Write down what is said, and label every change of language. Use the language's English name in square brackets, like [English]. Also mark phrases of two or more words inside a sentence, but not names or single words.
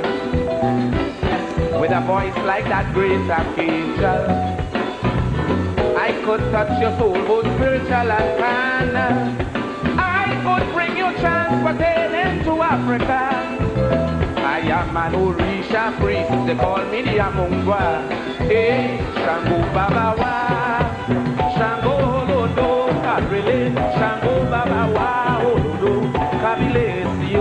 [English] With a voice like that great archangel, I could touch your soul, both spiritual and carnal. I could bring you transportation to Africa. I am an Orisha priest, they call me the Amungwa. [Yoruba] Hey, Shango Baba Wa, Shango Lodo Karele, Shango Baba Wa, Olodo Kabile Sio.